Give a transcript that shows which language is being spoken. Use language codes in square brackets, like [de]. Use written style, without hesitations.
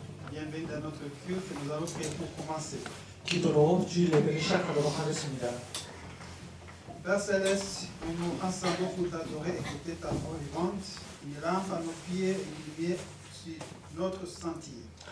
[fr] Bienvenue dans notre culte. Nous allons prier pour commencer. [ko] 기도로 주일 예배를 시작하도록 하겠습니다. [fr] Père Céleste, nous nous rassemblons pour t'adorer et écouter ta voix vivante, une lampe à nos pieds et une lumière sur notre sentier.